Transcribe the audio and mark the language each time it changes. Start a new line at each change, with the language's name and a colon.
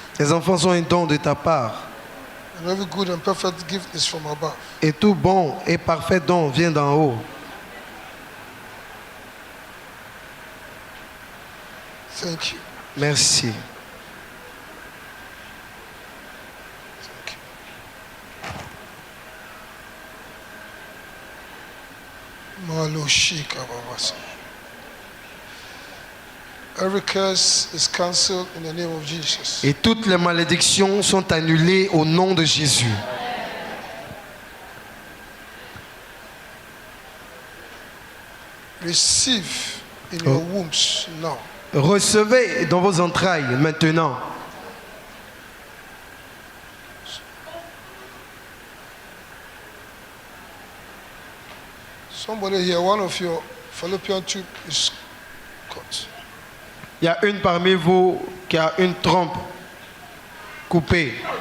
French: Les enfants sont un don de ta part.
English: And every good and perfect gift is from above.
French: Et tout bon et parfait don vient d'en haut.
English: Thank you.
French: Merci.
English: Thank you. Malo Shika Babasa. Every curse is cancelled in the name of Jesus.
French: Et toutes les malédictions sont annulées au nom de Jésus.
English: Receive in your wombs now.
French: Recevez dans vos entrailles maintenant.
English: Somebody here, one of your fallopian tube is cut.
French: Il y a une parmi vous qui a une trompe coupée.